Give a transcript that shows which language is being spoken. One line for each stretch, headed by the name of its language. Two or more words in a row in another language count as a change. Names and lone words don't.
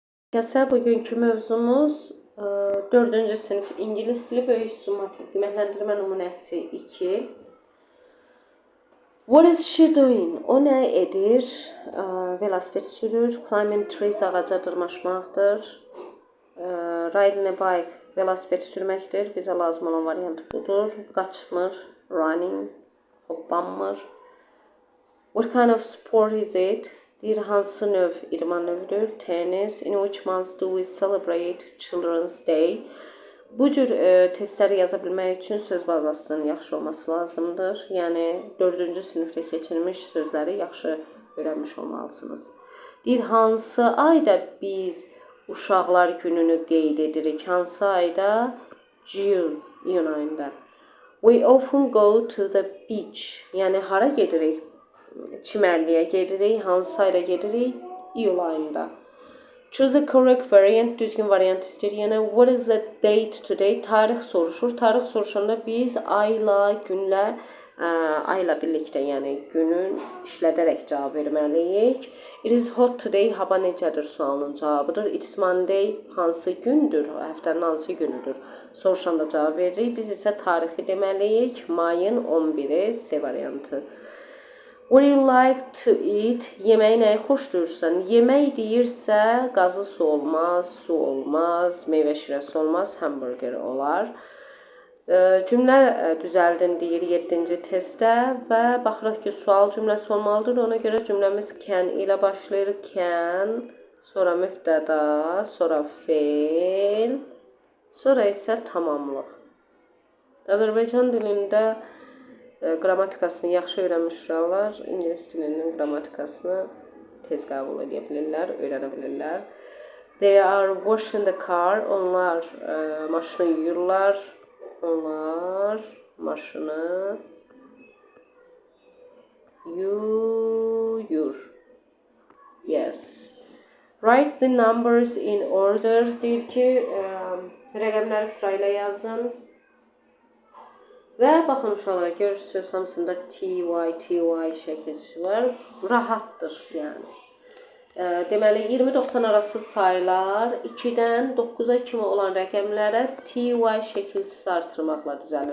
Azerbaijani: Gəlsə, bugünkü mövzumuz 4-cü sinif ingilis dili böyük summativ qiymətləndirmə nümunəsi 2.
English: What is she doing?
Azerbaijani: O nə edir? Velosiped sürür.
English: Climbing trees
Azerbaijani: ağaca dırmaşmaqdır.
English: Riding a bike
Azerbaijani: velosiped sürməkdir. Bizə lazım olan variant budur. Qaçmır. Running. Hoppanmır.
English: What kind of sport is it?
Azerbaijani: Deyir, hansı növ idman növüdür? Tennis.
English: In which month do we celebrate Children's Day?
Azerbaijani: Bu cür testləri yaza bilmək üçün söz bazasının yaxşı olması lazımdır. Yəni 4-cü sinifdə keçirilmiş sözləri yaxşı öyrənmiş olmalısınız. Deyir, hansı ayda biz uşaqlar gününü qeyd edirik? Hansı ayda? June, iyun ayında.
English: We often go to the beach.
Azerbaijani: Yəni hara gedirik? Çimərliyə gedirik. Hansı ayda gedirik? İyul ayında.
English: Choose the correct variant.
Azerbaijani: Düzgün variant istəyir. Yəni,
English: what is the date today?
Azerbaijani: Tarix soruşur. Tarix soruşanda biz ayla, günlə, ayla birlikdə, yəni günün işlədərək cavab verməliyik.
English: It is hot today.
Azerbaijani: Hava necədir sualının cavabıdır.
English: It's Monday.
Azerbaijani: Hansı gündür? Həftənin hansı günüdür? Soruşanda cavab veririk. Biz isə tarixi deməliyik. Mayın 11-i C variantı.
English: What do you like to eat?
Azerbaijani: Yeməyi nəyi xoşdurursan? Yemək deyirsə, qazı su olmaz, su olmaz, meyvə şirəsi olmaz, hamburger olar. Cümlə düzəldin deyir 7-ci testdə və baxırıq ki, sual cümləsi olmalıdır. Ona görə cümləmiz can ilə başlayır. Can, sonra mübtəda, sonra feil, sonra isə tamamlıq. Azərbaycan dilində qrammatikasını yaxşı öyrənmiş uşaqlar ingilis dilinin qrammatikasını tez qəbul edə bilirlər, öyrənə bilirlər.
English: They are washing the car.
Azerbaijani: Onlar maşını yuyurlar. Onlar maşını yuyur.
English: Yes. Write the numbers in order.
Azerbaijani: Deyir ki, rəqəmləri sırayla yazın. Və baxın uşaqlar, görürsünüz hamısında TY şəkilçisi var. Rahatdır, yəni. Deməli, 20-90 arası sayılar 2-dən 9-a kimi olan rəqəmlərə TY şəkilçisi artırmaqla düzəlir.